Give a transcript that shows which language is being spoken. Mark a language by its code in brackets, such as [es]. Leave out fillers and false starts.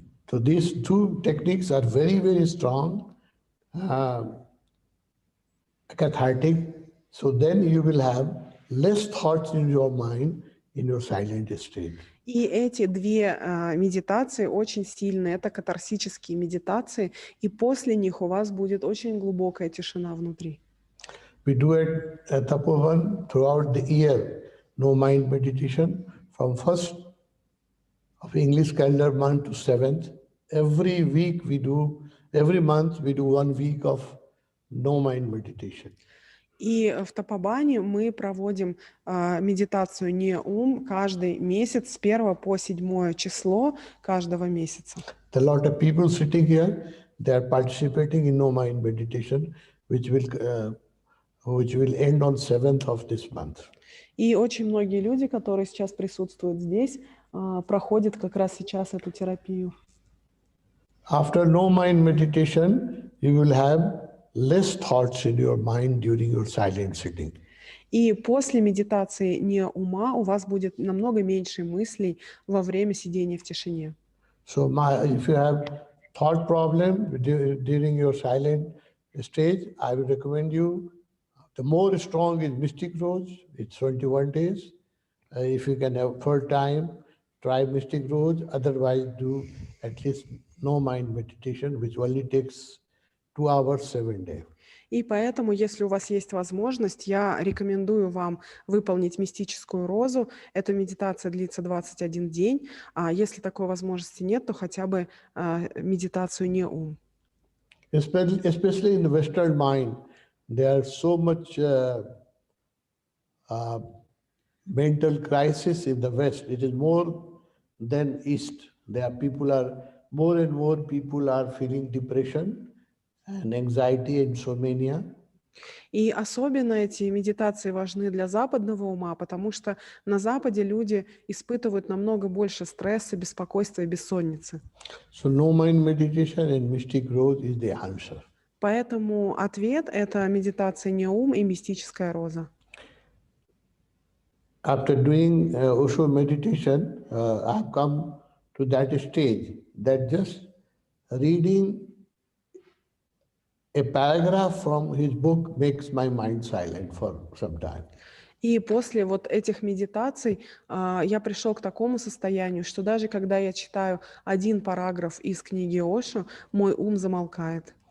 [en] So these two techniques are very, very strong, cathartic. So then you will have less thoughts in your mind in your silent state. [ru] И эти две медитации очень сильные. Это катарсические медитации, и после них у вас будет очень глубокая тишина внутри. [en] We do it at Tapovan throughout the year. No mind meditation from 1st of English calendar month to 7th. Every week we do, every month we do 1 week of no mind meditation. [ru] И в Тапобане мы проводим медитацию неум каждый месяц с 1 по 7 число каждого месяца. [en] There are a lot of people sitting here, they are participating in no mind meditation, which will end on 7th of this month. [ru] И очень многие люди, которые сейчас присутствуют здесь, проходят как раз сейчас эту терапию. [en] After no mind meditation, you will have less thoughts in your mind during your silent sitting. [ru] И после медитации не ума у вас будет намного меньше мыслей во время сидения в тишине. [en] So if you have thought problem during your silent stage, I will recommend you, the more strong is Mystic Rose, it's 21 days. If you can have full time, try Mystic Rose, otherwise do at least no mind meditation, which only takes 2 hours, 7 days. [ru] И поэтому, если у вас есть возможность, я рекомендую вам выполнить мистическую розу. Эта медитация длится 21 день. А если такой возможности нет, то хотя бы медитацию неум. [en] Especially in the Western mind, there is so much mental crisis in the West. It is more than East. More and more people are feeling depression and anxiety, insomnia. [ru] И особенно эти медитации важны для западного ума, потому что на Западе люди испытывают намного больше стресса, беспокойства и бессонницы. [en] So no mind meditation and mystic growth is the answer. [ru] Поэтому ответ — это медитация неум и мистическая роза. [en] After doing Osho meditation, I've come to that stage that just reading a paragraph from his book makes my mind silent for some time. [ru] И после вот этих медитаций я пришел к такому состоянию, что даже когда я читаю один параграф из книги Ошо, мой ум замолкает.